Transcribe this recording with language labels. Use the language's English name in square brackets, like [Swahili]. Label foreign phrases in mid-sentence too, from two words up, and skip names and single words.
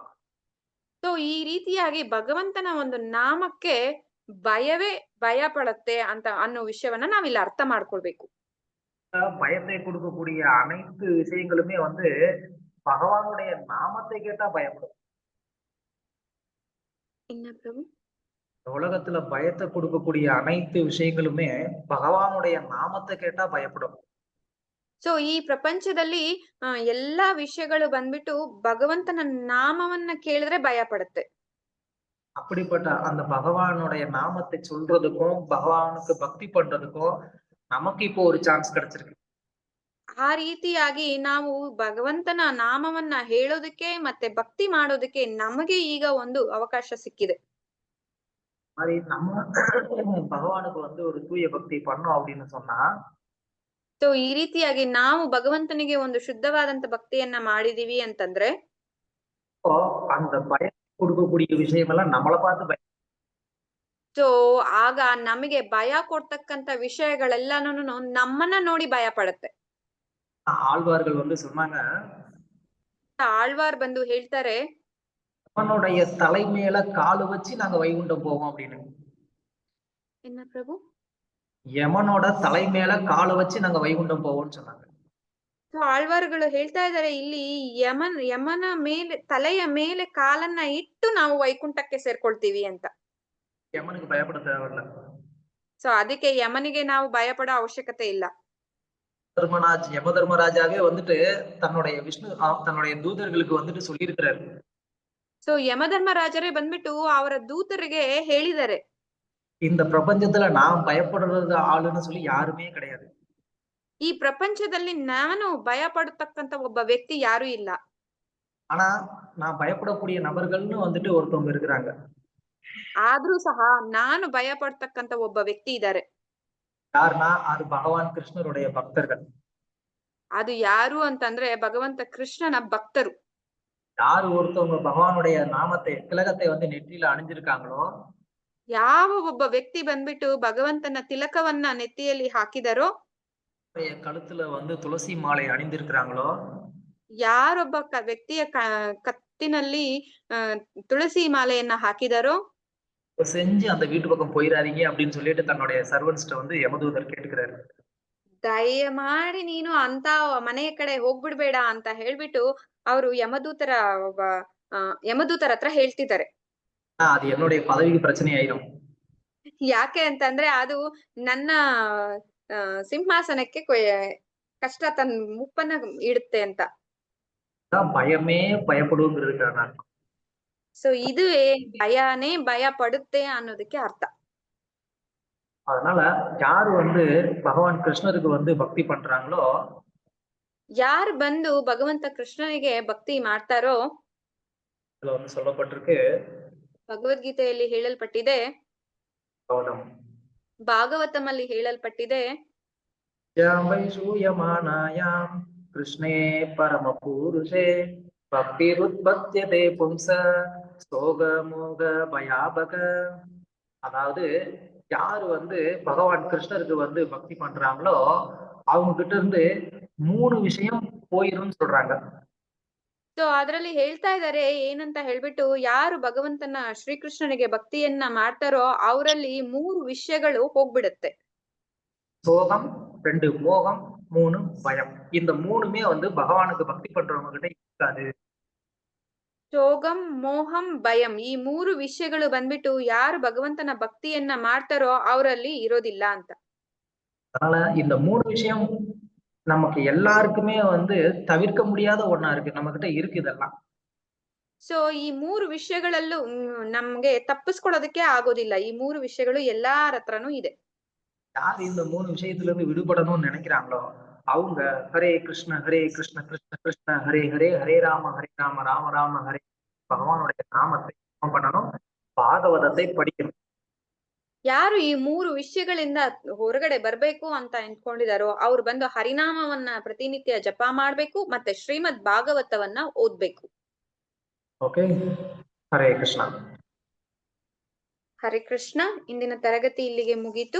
[Kannada] ಸೊ ಈ ರೀತಿಯಾಗಿ ಭಗವಂತನ ಒಂದು ನಾಮಕ್ಕೆ ಭಯವೇ ಭಯ ಪಡುತ್ತೆ ಅಂತ ಅನ್ನೋ ವಿಷಯವನ್ನ ನಾವಿಲ್ಲಿ ಅರ್ಥ ಮಾಡ್ಕೊಳ್ಬೇಕು. [Tamil] பயத்தை கொடுக்கக்கூடிய அனைத்து விஷயங்களுமே வந்து பகவானுடைய நாமத்தை கேட்டா பயப்படும். [Kannada] ಇನ್ನ ಪ್ರಭು, [Tamil] உலகத்துல பயத்தை கொடுக்கக்கூடிய அனைத்து விஷயங்களுமே பகவானுடைய நாமத்தை கேட்டா பயப்படும். [Kannada] ಸೊ ಈ ಪ್ರಪಂಚದಲ್ಲಿ ಎಲ್ಲಾ ವಿಷಯಗಳು ಬಂದ್ಬಿಟ್ಟು ಭಗವಂತನ ನಾಮವನ್ನ ಕೇಳಿದ್ರೆ ಭಯ ಪಡುತ್ತೆ. [Tamil] அப்படிப்பட்ட அந்த பகவானுடைய நாமத்தை சொல்றதுக்கும் பகவானுக்கு பக்தி பண்றதுக்கும் நமக்கு இப்போ ஒரு சான்ஸ் கிடைச்சிருக்கு. [Kannada] ಆ ರೀತಿಯಾಗಿ ನಾವು ಭಗವಂತನ ನಾಮವನ್ನ ಹೇಳೋದಕ್ಕೆ ಮತ್ತೆ ಭಕ್ತಿ ಮಾಡೋದಕ್ಕೆ ನಮಗೆ ಈಗ ಒಂದು ಅವಕಾಶ ಸಿಕ್ಕಿದೆ. [Tamil] மாதிரி நம்ம பகவானுக்கு வந்து ஒரு தூய பக்தி பண்ணோம் அப்படின்னு சொன்னா, [Kannada] ಸೊ ಈ ರೀತಿಯಾಗಿ ನಾವು ಭಗವಂತನಿಗೆ ಒಂದು ಶುದ್ಧವಾದಂತ ಭಕ್ತಿಯನ್ನ ಮಾಡಿದೀವಿ ಅಂತಂದ್ರೆ [Tamil] அந்த பயம் கொடுக்கக்கூடிய விஷயம் எல்லாம் நம்மளை பார்த்து [Kannada] ಸೊ ಆಗ ನಮಗೆ ಭಯ ಕೊಡ್ತಕ್ಕಂತ ವಿಷಯಗಳೆಲ್ಲಾನು ನಮ್ಮನ್ನ ನೋಡಿ ಭಯ ಪಡುತ್ತೆ. [Tamil] ஆழ்வார்கள் வந்து சொன்னாங்க, [Kannada] ಆಳ್ವಾರ್ ಬಂದು ಹೇಳ್ತಾರೆ, [Tamil] அவனுடைய தலை மேல காலு வச்சு நாங்க வைகுண்டம் போவோம் அப்படின்னு. என்ன ಪ್ರಭು? யமனோட தலை மேல காலை வச்சு நாங்க வைகுண்டம் போவோம்னு சொன்னாங்க. [Kannada] ಸೊ ಆಳ್ವಾರುಗಳು ಹೇಳ್ತಾ ಇದ್ದಾರೆ ಇಲ್ಲಿ ಯಮನ ಮೇಲೆ ತಲೆಯ ಮೇಲೆ ಕಾಲನ್ನ ಇಟ್ಟು ನಾವು ವೈಕುಂಠಕ್ಕೆ ಸೇರ್ಕೊಳ್ತೀವಿ ಅಂತ. [Tamil] யமனுக்கு பயப்பட தேவையில்ல. [Kannada] ಸೊ ಅದಕ್ಕೆ ಯಮನಿಗೆ ನಾವು ಭಯ ಪಡೋ ಅವಶ್ಯಕತೆ ಇಲ್ಲ. [Tamil] யம தர்மராஜாவே வந்துட்டு தன்னுடைய தூதர்களுக்கு வந்துட்டு சொல்லியிருக்கிறாரு. [Kannada] ಸೊ ಯಮಧರ್ಮರಾಜರೇ ಬಂದ್ಬಿಟ್ಟು ಅವರ ದೂತರಿಗೆ ಹೇಳಿದ್ದಾರೆ, [Tamil] இந்த பிரபஞ்சத்துல நான் பயப்படுறது ஆளுன்னு சொல்லி யாருமே கிடையாது. [Kannada] ಈ ಪ್ರಪಂಚದಲ್ಲಿ ನಾನು ಭಯ ಪಡತಕ್ಕಂತ ಒಬ್ಬ ವ್ಯಕ್ತಿ ಯಾರು ಇಲ್ಲ. [Tamil] ஆனா நான் பயப்படக்கூடிய நபர்கள்னு வந்துட்டு ஒருத்தவங்க இருக்கிறாங்க. [Kannada] ಆದ್ರೂ ಸಹ ನಾನು ಭಯ ಪಡ್ತಕ್ಕಂತ ಒಬ್ಬ ವ್ಯಕ್ತಿ ಇದ್ದಾರೆ. [Tamil] யாருன்னா அது பகவான் கிருஷ்ணருடைய பக்தர்கள். [Kannada] ಅದು ಯಾರು ಅಂತಂದ್ರೆ ಭಗವಂತ ಕೃಷ್ಣನ ಭಕ್ತರು. [Tamil] யாரு ஒருத்தவங்க பகவானுடைய நாமத்தை திலகத்தை வந்து நெற்றியில அணிஞ்சிருக்காங்களோ, [Kannada] ಯಾವ ಒಬ್ಬ ವ್ಯಕ್ತಿ ಬಂದ್ಬಿಟ್ಟು ಭಗವಂತನ ತಿಲಕವನ್ನ ನೆತ್ತಿಯಲ್ಲಿ ಹಾಕಿದರೋ, [Tamil] கழுத்துல வந்து துளசி மாலை அணிந்திருக்கிறாங்களோ, [Kannada] ಯಾರೊಬ್ಬ ವ್ಯಕ್ತಿಯ ಕತ್ತಿನಲ್ಲಿ ತುಳಸಿ ಮಾಲೆಯನ್ನ ಹಾಕಿದರೋ, [Tamil] செஞ்சு அந்த வீட்டு பக்கம் போயிடாதீங்க அப்படின்னு சொல்லிட்டு தன்னுடைய சர்வன்ஸ்ட வந்து யமதூதர் கேட்டுக்கிறாரு. [Kannada] ದಯಮಾಡಿ ನೀನು ಅಂತ ಮನೆಯ ಕಡೆ ಹೋಗ್ಬಿಡ್ಬೇಡ ಅಂತ ಹೇಳ್ಬಿಟ್ಟು ಅವರು ಯಮದೂತರ ಹತ್ರ ಹೇಳ್ತಿದ್ದಾರೆ. [Tamil] அது என்னுடைய பதவிக்கு பிரச்சனை ஆயிடும். [Kannada] ಯಾಕೆ ಅಂತಂದ್ರೆ ಅದು ನನ್ನ ಸಿಂಹಾಸನಕ್ಕೆ ಕಷ್ಟ ಮುಪ್ಪನ್ನ ಇಡುತ್ತೆ ಅಂತ. [Tamil] பயமே பயப்படுங்கிறதுக்கான அர்த்தம். [Kannada] ಸೊ ಇದುವೇ ಭಯನೇ ಭಯ ಪಡುತ್ತೆ ಅನ್ನೋದಕ್ಕೆ ಅರ್ಥ. [Tamil] அதனால யாரு வந்து பகவான் கிருஷ்ணருக்கு வந்து பக்தி பண்றாங்களோ, [Kannada] ಯಾರು ಬಂದು ಭಗವಂತ ಕೃಷ್ಣನಿಗೆ ಭಕ್ತಿ ಮಾಡ್ತಾರೋ, [Tamil] இதுல வந்து சொல்லப்பட்டிருக்கு, [Kannada] ಭಗವದ್ಗೀತೆಯಲ್ಲಿ ಹೇಳಲ್ಪಟ್ಟಿದೆ, ಭಾಗವತಮಲ್ಲಿ ಹೇಳಲ್ಪಟ್ಟಿದೆ, [Sanskrit] श्रूयमाणायां कृष्णे परम पुरुषे भक्तिरुत्पद्यते पुंस शोकमोह भयापहा. [Tamil] அதாவது யாரு வந்து பகவான் கிருஷ்ணருக்கு வந்து பக்தி பண்றாங்களோ அவங்க கிட்ட இருந்து 3 விஷயம் போயிரும்னு சொல்றாங்க. [Kannada] ಸೊ ಅದ್ರಲ್ಲಿ ಹೇಳ್ತಾ ಇದ್ದಾರೆ ಏನಂತ ಹೇಳ್ಬಿಟ್ಟು, ಯಾರು ಭಗವಂತನ ಶ್ರೀಕೃಷ್ಣನಿಗೆ ಭಕ್ತಿಯನ್ನ ಮಾಡ್ತಾರೋ ಅವರಲ್ಲಿ 3 ವಿಷಯಗಳು ಹೋಗ್ಬಿಡುತ್ತೆ. [Tamil] சோகம், 2 மோகம், 3 பயம். இந்த 3மே வந்து பகவானுக்கு பக்தி பண்றவங்க கிட்ட இருக்காது. [Kannada] ಶೋಗಂ, ಮೋಹಂ, ಭಯಂ ಈ 3 ವಿಷಯಗಳು ಬಂದ್ಬಿಟ್ಟು ಯಾರು ಭಗವಂತನ ಭಕ್ತಿಯನ್ನ ಮಾಡ್ತಾರೋ ಅವರಲ್ಲಿ ಇರೋದಿಲ್ಲ ಅಂತ. [Tamil] அதனால இந்த 3 விஷயம் நமக்கு எல்லாருக்குமே வந்து தவிர்க்க முடியாத ஒண்ணா இருக்கு. நம்ம கிட்ட இருக்கு இதெல்லாம். [Kannada] ಸೊ ಈ 3 ವಿಷಯಗಳಲ್ಲೂ ನಮ್ಗೆ ತಪ್ಪಿಸ್ಕೊಳ್ಳೋದಕ್ಕೆ ಆಗೋದಿಲ್ಲ. ಈ 3 ವಿಷಯಗಳು ಎಲ್ಲಾರ ಹತ್ರನೂ ಇದೆ. [Tamil] யார் இந்த 3 விஷயத்துல இருந்து விடுபடணும்னு நினைக்கிறாங்களோ அவங்க [Sanskrit] हरे कृष्ण कृष्ण कृष्ण हरे हरे हरे राम राम राम हरे, [Tamil] பகவானுடைய நாமத்தை பண்ணணும், பாகவதத்தை படிக்கணும். [Kannada] ಯಾರು ಈ 3 ವಿಷಯಗಳಿಂದ ಹೊರಗಡೆ ಬರ್ಬೇಕು ಅಂತ ಅಂದ್ಕೊಂಡಿದಾರೋ ಅವ್ರು ಬಂದು ಹರಿನಾಮವನ್ನ ಪ್ರತಿನಿತ್ಯ ಜಪ ಮಾಡ್ಬೇಕು, ಮತ್ತೆ ಶ್ರೀಮದ್ ಭಾಗವತವನ್ನ ಓದ್ಬೇಕು. ಓಕೆ, ಹರೇ ಕೃಷ್ಣ. ಹರೇ ಕೃಷ್ಣ. ಇಂದಿನ ತರಗತಿ ಇಲ್ಲಿಗೆ ಮುಗೀತು.